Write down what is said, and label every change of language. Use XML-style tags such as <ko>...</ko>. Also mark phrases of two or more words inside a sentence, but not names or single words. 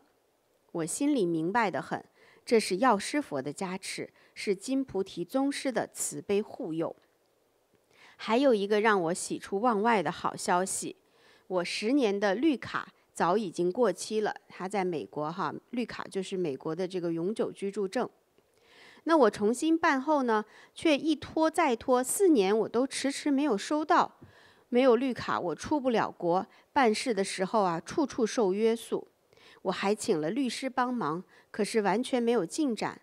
<zh>我心裡明白得很，這是藥師佛的加持，是金菩提宗師的慈悲護佑。還有一個讓我喜出望外的好消息，我10年的綠卡早已經過期了。它在美國綠卡就是美國的這個永久居住證。那我重新辦後呢，卻一拖再拖，4年我都遲遲沒有收到。沒有綠卡，我出不了國，辦事的時候處處受約束。我還請了律師幫忙，可是完全沒有進展。</zh>